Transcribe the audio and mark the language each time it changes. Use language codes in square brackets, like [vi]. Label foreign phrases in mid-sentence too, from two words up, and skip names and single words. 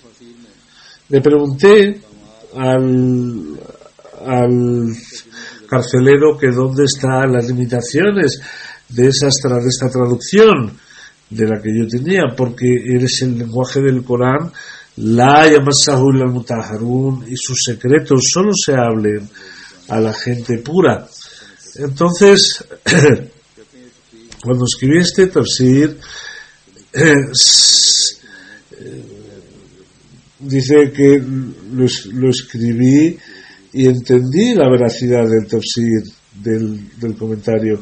[es] Le pregunté al carcelero que dónde están las limitaciones de esta traducción de la que yo tenía, porque eres el lenguaje del Corán, [ar] لا يمسه إلا المطهرون, [es] y sus secretos solo se hablen a la gente pura. Entonces, cuando escribí este tafsir, dice que lo escribí y entendí la veracidad del tafsir, del comentario.